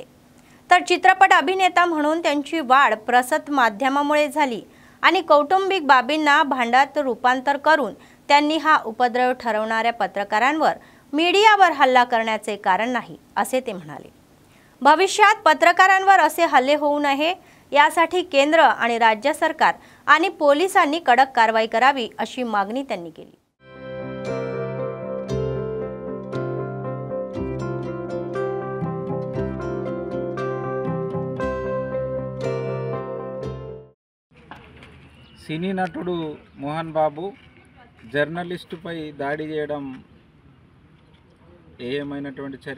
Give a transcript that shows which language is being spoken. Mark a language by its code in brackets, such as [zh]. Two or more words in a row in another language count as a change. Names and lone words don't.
[mr] तर चित्रपट अभिनेता म्हणून त्यांची वाढ प्रसार माध्यमामुळे झाली आणि कौटुंबिक बाबींना भांड्यात रूपांतर करून त्यांनी हा उपद्रव ठरवणाऱ्या पत्रकारांवर मीडियावर हल्ला करण्याचे कारण नाही असे ते म्हणाले। भविष्यात पत्रकारांवर असे हल्ले होऊ नये यासाठी केंद्र आणि राज्य सरकार आणि पोलिसांनी कडक कारवाई करावी अशी मागणी त्यांनी केली। [te] సినీ నటుడు మోహన్ బాబు జర్నలిస్టుపై దాడి చేయడం ఏమైనటువంటి చర్య।